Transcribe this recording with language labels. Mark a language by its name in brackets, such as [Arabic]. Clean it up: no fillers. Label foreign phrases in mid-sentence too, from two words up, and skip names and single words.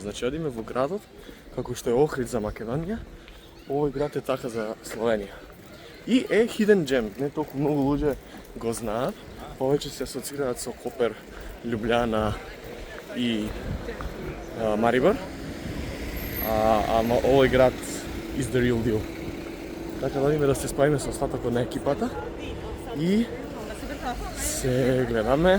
[Macedonian] Значи одиме во градот, како што е Охрид за Македонија, овој град е така за Словенија. И е [English] hidden gem, [Macedonian] не толку многу луѓе го знаат, повеќе се асоцираат со Копер, Љубљана и Марибор. Ама овој град [English] is the real deal. [Macedonian] Така да одиме да се споиме со остатокот на екипата и се гледаме.